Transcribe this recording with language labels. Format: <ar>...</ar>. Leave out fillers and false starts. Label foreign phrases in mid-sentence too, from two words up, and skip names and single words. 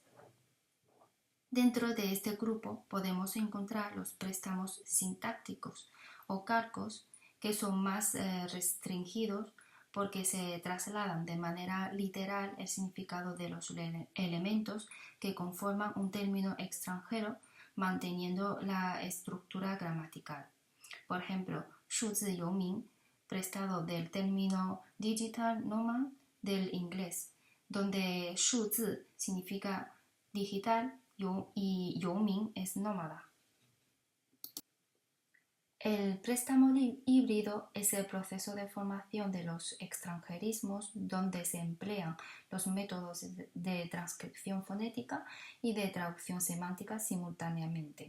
<es>Dentro de este grupo podemos encontrar los préstamos sintácticos o calcos, que son más restringidos porque se trasladan de manera literal el significado de los elementos que conforman un término extranjero, manteniendo la estructura gramatical. Por ejemplo,</es> <zh>数字游民,</zh> <es>prestado del término</es> <en>digital nomad</en> <es>del inglés, donde 数字 significa digital y 游民 es nómada. El préstamo híbrido es el proceso de formación de los extranjerismos donde se emplean los métodos de transcripción fonética y de traducción semántica simultáneamente.</es>